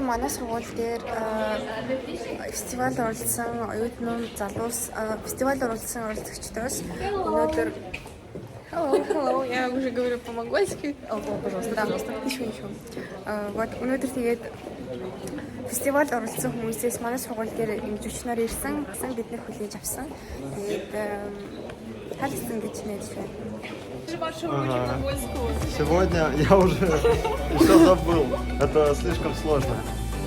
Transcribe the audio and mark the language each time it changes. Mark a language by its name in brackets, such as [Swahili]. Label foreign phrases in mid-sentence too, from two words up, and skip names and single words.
[Mongolian] сургууль дээр фестивалд оролцсон оюутнууд залуус фестивалд оролцсон оролцогчдоос өнөөдөр [Russian] Hello, я уже говорю по-монгольски. Пожалуйста, пожалуйста. Ничего. [Mongolian] Вот өнөөдөр тэгээд фестивалд оролцсон хүмүүсээс манай сургууль дээр ингэж өчнөр ирсэн биднийг хүлээж авсан. Тэгээд харилцсан гэж найдаж байна. [Russian] Сегодня я уже все забыл. Это слишком сложно.